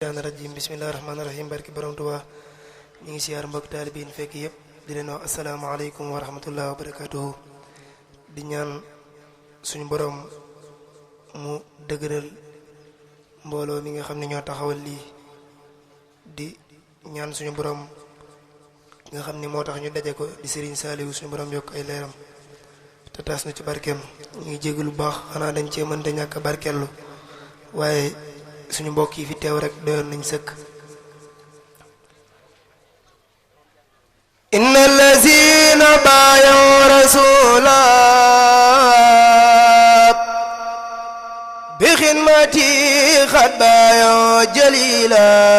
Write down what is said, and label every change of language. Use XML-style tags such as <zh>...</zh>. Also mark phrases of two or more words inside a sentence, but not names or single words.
<ar>الرجيم. بسم الله الرحمن الرحيم.</ar> <wo>Barke Borom Tuubaa. Ñu ngi siyaar mbokk taalibe yi ñu fekk yépp. Di leen wax</wo> <ar>السلام عليكم ورحمة الله وبركاته.</ar> <wo>Di ñaan suñu Borom mu dëgëral mbooloo mi nga xam ne ñoo taxawal lii. Di ñaan suñu Borom nga xam ni moo tax ñu daje ko, di Serigne Saliou, suñu borom yokk ay leeram te taas na ci barkeem. Ñu ngi jégalu bu baax, xanaa dañ cee mënta ñàkk a barkeellu, waaye suñu mbokk yi fi teew rek doyoon nañ sëkk.</wo> <ar>إن الذين بايعوا رسولا بخدمتي قد بايعوا جليلا.</ar>